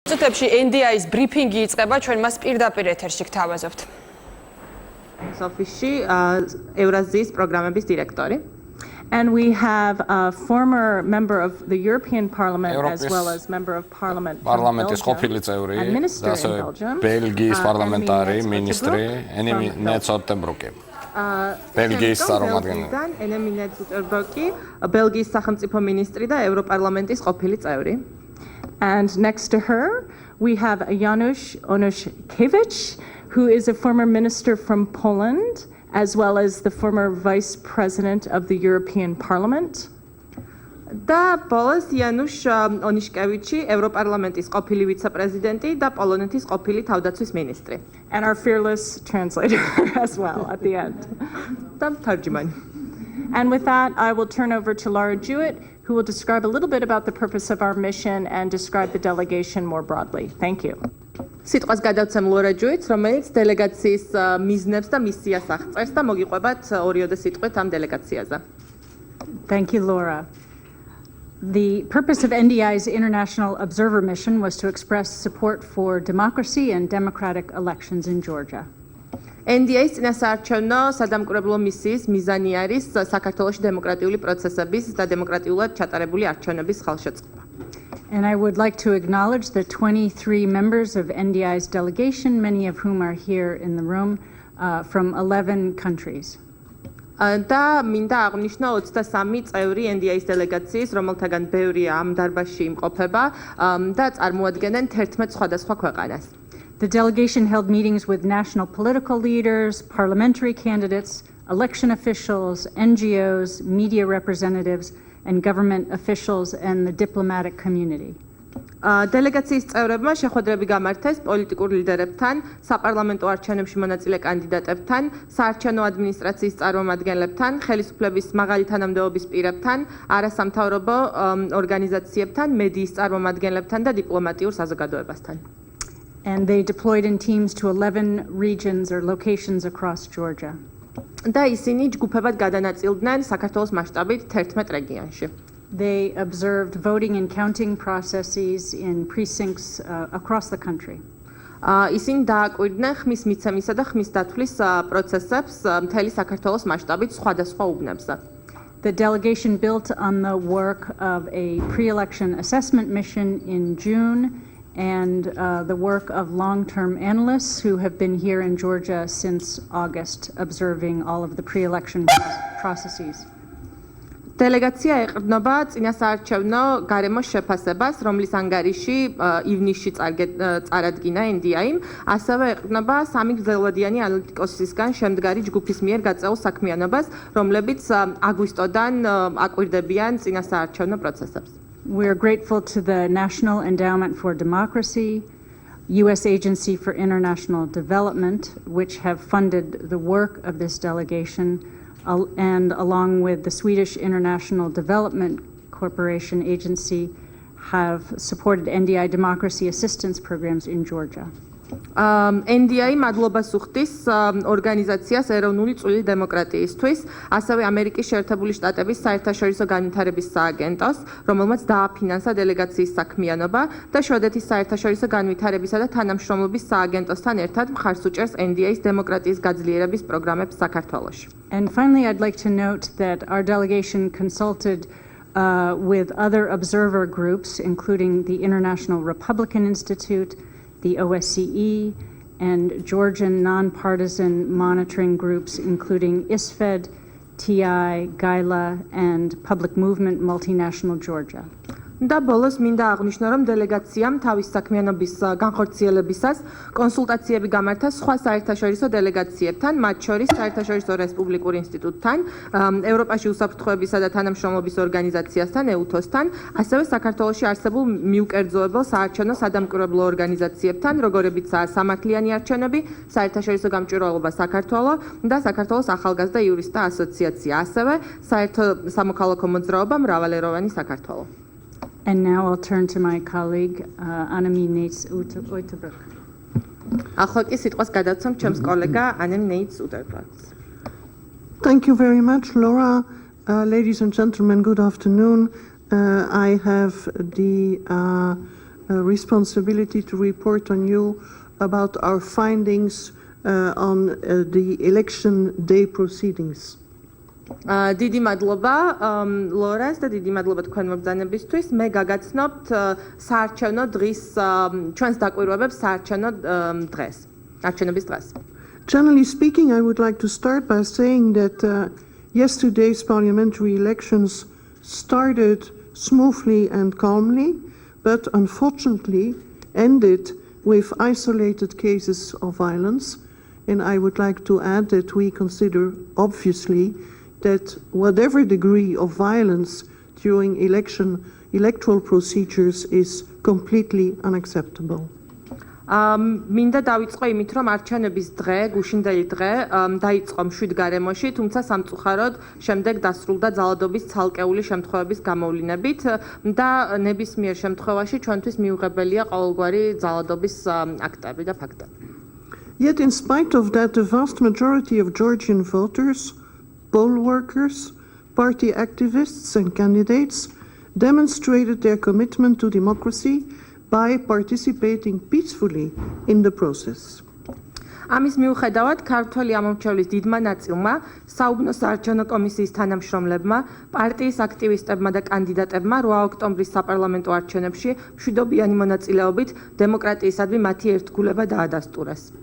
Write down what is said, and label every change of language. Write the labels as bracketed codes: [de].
[ka] წუთებში NDI-ის ბრიფინგი იწყება, ჩვენ მას პირდაპირ ეთერში გთავაზობთ. ოფისში ევრაზიის პროგრამების დირექტორი. [en] And we have a former member of the European Parliament as well as member of Parliament from [ka] Parlamentis [en] Belgium, [ka] ყოფილი წევრი, [en] and minister in Belgium, [ka] ბელგიის პარლამენტარი მინისტრი, ნეცოტ ბრუკი. ბელგიის წარმომადგენელი. ნეცოტ ბრუკი, ბელგიის სახელმწიფო მინისტრი და ევროპარლამენტის ყოფილი წევრი. [en] And next to her, we have Janusz Onuszkiewicz, who is a former minister from Poland, as well as the former vice president of the European Parliament. [ka] და პოლოს იანუშ ონიშკევიჩი, ევროპარლამენტის ყოფილი ვიცე-პრეზიდენტი და პოლონეთის ყოფილი თავდაცვის მინისტრი. [en] And our fearless translator as well at the end. [ka] და თარჯიმანი. [en] And with that, I will turn over to Laura Jewett, who will describe a little bit about the purpose of our mission and describe the delegation more broadly. Thank you. [ka] სიტყვას გადავცემ ლორა ჯუიტს, რომელიც დელეგაციის მიზნებს და მისიას აღწერს და მოგიყვებათ 2-3 სიტყვით ამ დელეგაციაზე. [en] Thank you, Laura. The purpose of NDI's International Observer Mission was to express support for democracy and democratic elections in Georgia. [ka] NDI-ის წინასაარჩევნო სადამკვირვებლო მისიის მიზანი არის საქართველოში დემოკრატიული პროცესების და დემოკრატიულად ჩატარებული არჩევნების ხელშეწყობა. [en] And I would like to acknowledge the 23 members of NDI's delegation, many of whom are here in the room from 11 countries. [ka] და მინდა აღნიშნო 23 წევრი NDI-ის დელეგაციის, რომელთაგან ბევრი ამ დარბაზში იმყოფება და წარმოადგენენ 11 სხვადასხვა ქვეყანას. [en] The delegation held meetings with national political leaders, parliamentary candidates, election officials, NGOs, media representatives, and government officials and the diplomatic community. [ka] დელეგაციის წევრებმა შეხვედრები გამართეს პოლიტიკურ ლიდერებთან, საპარლამენტო არჩევნებში მონაწილე კანდიდატებთან, საარჩევნო ადმინისტრაციის წარმომადგენლებთან, ხელისუფლების მაღალი თანამდებობის პირებთან, არასამთავრობო ორგანიზაციებთან, მედიის წარმომადგენლებთან და დიპლომატიურ საზოგადოებასთან. [en] And they deployed in teams to 11 regions or locations across Georgia. [ka] და ისინი ჯგუფებად გადანაწილდნენ საქართველოს მასშტაბით 11 რეგიონში. [en] They observed voting and counting processes in precincts across the country. [ka] ისინი დააკვირდნენ ხმის მიცემისა და ხმის დათვლის პროცესებს მთელი საქართველოს მასშტაბით სხვადასხვა უბნებზე. [en] The delegation built on the work of a pre-election assessment mission in June and the work of long-term analysts who have been here in Georgia since August observing all of the pre-election processes. [ka] დელეგაცია ეყრდნობა წინასაარჩევნო გარემოს შეფასებას, რომლის ანგარიში ივნისში წარადგინა NDI-მ, ასევე ეყრდნობა 3 გრძელვადიანი ანალიტიკოსისგან შემდგარი ჯგუფის მიერ გაწეულ საქმიანობას, რომლებიც აგვისტოდან აკვირდებიან წინასაარჩევნო პროცესებს. [en] We are grateful to the National Endowment for Democracy, U.S. Agency for International Development, which have funded the work of this delegation, and along with the Swedish International Development Corporation Agency, have supported NDI democracy assistance programs in Georgia. [ka] NDI მადლობას უხდის ორგანიზაციას ეროვნული წვლილი დემოკრატიისთვის, ასევე ამერიკის შეერთებული შტატების საერთაშორისო განვითარების სააგენტოს, რომელმაც დააფინანსა დელეგაციის საქმიანობა და შვედეთის საერთაშორისო განვითარებისა და თანამშრომლობის სააგენტოსთან ერთად მხარს უჭერს NDI-ის დემოკრატიის გაძლიერების პროგრამებს საქართველოში. [en] And finally, I'd like to note that our delegation consulted with other observer groups, including the International Republican Institute, the OSCE, and Georgian nonpartisan monitoring groups, including ISFED, TI, GAILA, and Public Movement Multinational Georgia. [ka] და ბოლოს მინდა აღნიშნო, რომ დელეგაციამ თავის საქმიანობის განხორციელებისას კონსულტაციები გამართა სხვა საერთაშორისო დელეგაციებთან, მათ შორის საერთაშორისო რესპუბლიკურ ინსტიტუტთან, ევროპაში უსაფრთხოებისა და თანამშრომლობის ორგანიზაციასთან, EUTOS-თან, ასევე საქართველოში არსებულ მიუკერძოებელ საარჩევნო სადამკვირვებლო ორგანიზაციებთან, როგორებიცაა სამართლიანი არჩევნები, საერთაშორისო გამჭვირვალობა საქართველო და საქართველოს ახალგაზრდა იურისტთა ასოციაცია, ასევე საერთო სამოქალაქო მოძრაობა მრავალეროვანი საქართველო. [en] And now I'll turn to my colleague, Annemie Neitz-Uyttebroek. [ka] ახლა კი სიტყვას გადავცემ ჩემს კოლეგა Annemie Neitz-Uyttebroekს. [en] Thank you very much, Laura. Ladies and gentlemen, good afternoon. I have the responsibility to report on you about our findings on the election day proceedings. [ka] დიდი მადლობა ლორას და დიდი მადლობა თქვენ მობრძანებისთვის. მე გაგაცნობთ საარჩევნო დღის ჩვენს დაკვირვებებს საარჩევნო დღეს, არჩევნების დღეს. [en] Generally speaking, I would like to start by saying that yesterday's parliamentary elections started smoothly and calmly, but unfortunately ended with isolated cases of violence. And I would like to add that we consider, obviously, that whatever degree of violence during electoral procedures is completely unacceptable. [ka] მინდა დავიწყო იმით, რომ არჩევნების დღე, გუშინდელი დღე დაიწყო მშვიდ გარემოში, თუმცა სამწუხაროდ შემდეგ დასრულდა ძალადობის ცალკეული შემთხვევების გამოვლინებით და ნებისმიერ შემთხვევაში ჩვენთვის მიუღებელია ყოველგვარი ძალადობის აქტები და ფაქტები. [en] Yet in spite of that, the vast majority of Georgian voters, poll workers, party activists and candidates demonstrated their commitment to democracy by participating peacefully in the process. [ka] ამის მიუხედავად, ქართველი ამომრჩევლის დიდმა ნაწილმა, საუბნო საარჩევნო კომისიის თანამშრომლებმა, პარტიის აქტივისტებმა და კანდიდატებმა 8 ოქტომბრის საპარლამენტო არჩევნებში მშვიდობიანი მონაწილეობით დემოკრატიისადმი მათი ერთგულება დაადასტურეს.